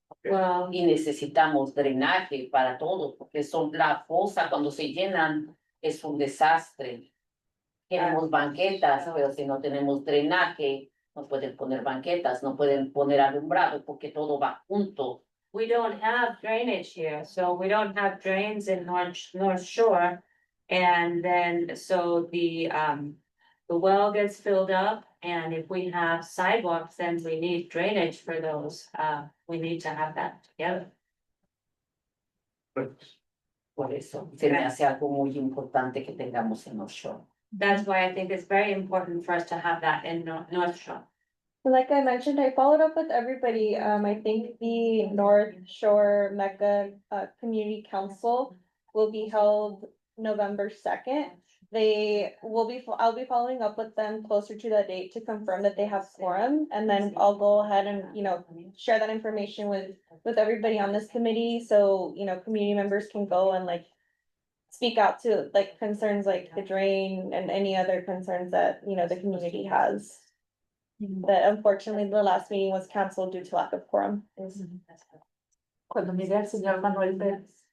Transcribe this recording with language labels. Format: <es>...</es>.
<en>Well,</en> <es>Y necesitamos drenaje para todo, porque son la fosa cuando se llenan es un desastre. Tenemos banquetas, pero si no tenemos drenaje, no pueden poner banquetas, no pueden poner alumbrado, porque todo va junto.</es> <en>we don't have drainage here, so we don't have drains in North Shore. And then, so the well gets filled up, and if we have sidewalks, then we need drainage for those. We need to have that together.</en> <es>Por eso se me hace algo muy importante que tengamos en North Shore.</es> <en>That's why I think it's very important for us to have that in North Shore. Like I mentioned, I followed up with everybody. I think the North Shore Mecca Community Council will be held November 2nd. I'll be following up with them closer to that date to confirm that they have quorum. And then I'll go ahead and, share that information with everybody on this committee. So, community members can go and like speak out to like concerns like the drain and any other concerns that, the community has. But unfortunately, the last meeting was canceled due to lack of quorum.</en> <es>Cuando mire al señor Manuel Pérez.</es>